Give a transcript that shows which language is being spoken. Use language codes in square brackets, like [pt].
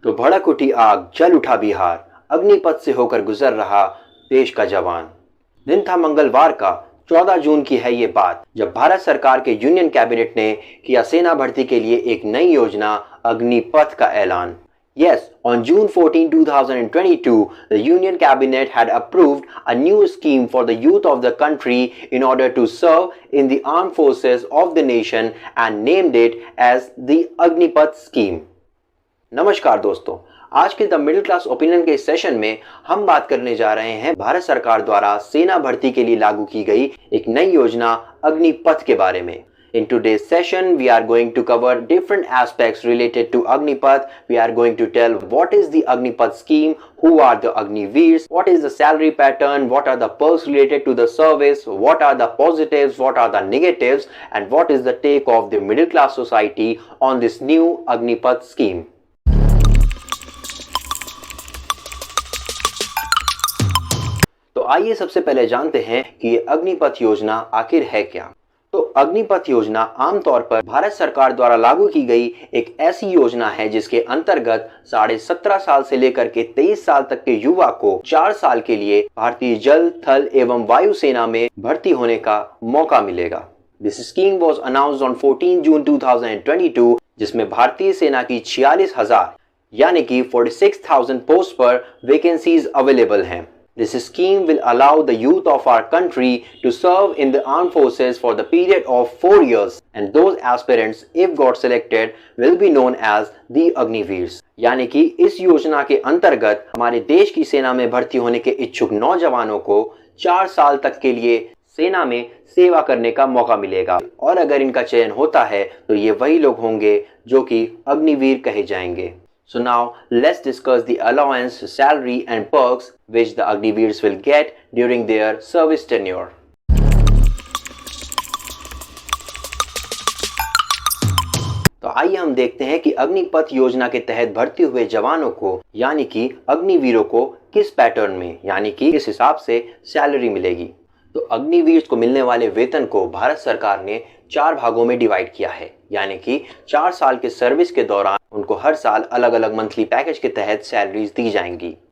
[hi] तो भड़क उठी आग, जल उठा बिहार, अग्निपथ से होकर गुजर रहा देश का जवान। दिन था मंगलवार का, 14 जून की है ये बात, जब भारत सरकार के यूनियन कैबिनेट ने किया सेना भर्ती के लिए एक नई योजना अग्निपथ का ऐलान। [en] Yes, on June 14, 2022, the Union Cabinet had approved a new scheme for the youth of the country in order to serve in the armed forces of the nation and named it as the Agnipath Scheme. [hi] नमस्कार दोस्तों, आज के the middle class opinion के session में हम बात करने जा रहे हैं भारत सरकार द्वारा सेना भर्ती के लिए लागू की गई एक नई योजना अग्निपथ के बारे में। [en] In today's session, we are going to cover different aspects related to Agnipath. We are going to tell what is the Agnipath scheme, who are the Agniveers, what is the salary pattern, what are the perks related to the service, what are the positives, what are the negatives, and what is the take of the middle class society on this new Agnipath scheme. [hi] तो आइए सबसे पहले जानते हैं कि ये अग्निपथ योजना आखिर है क्या। तो अग्निपथ योजना आमतौर पर भारत सरकार द्वारा लागू की गई एक ऐसी योजना है जिसके अंतर्गत 17.5 साल से लेकर के 23 साल तक के युवा को 4 साल के लिए भारतीय जल, थल एवं वायु सेना में भर्ती होने का मौका मिलेगा। [en] this scheme was announced on 14 June 2022, [hi] जिसमें भारतीय सेना की 46,000 यानी कि 46,000 पोस्ट पर वैकेंसीज अवेलेबल हैं। [en] This scheme will allow the youth of our country to serve in the armed forces for the period of 4 years, and those aspirants, if got selected, will be known as the Agniveers. [hi] यानी कि इस योजना के अंतर्गत हमारे देश की सेना में भर्ती होने के इच्छुक नौजवानों को 4 साल तक के लिए सेना में सेवा करने का मौका मिलेगा, और अगर इनका चयन होता है तो ये वही लोग होंगे जो कि अग्निवीर कहे जाएंगे। [en] So now let's discuss the allowance, salary and perks which the Agniveers will get during their service tenure. [hi] तो आइए हम देखते हैं कि अग्निपथ योजना के तहत भर्ती हुए जवानों को यानी कि अग्निवीरों को किस पैटर्न में यानी कि किस हिसाब से सैलरी मिलेगी। तो अग्निवीर को मिलने वाले वेतन को भारत सरकार ने 4 भागों में डिवाइड किया है, यानी कि 4 साल के सर्विस के दौरान उनको हर साल अलग अलग मंथली पैकेज के तहत सैलरीज दी जाएंगी।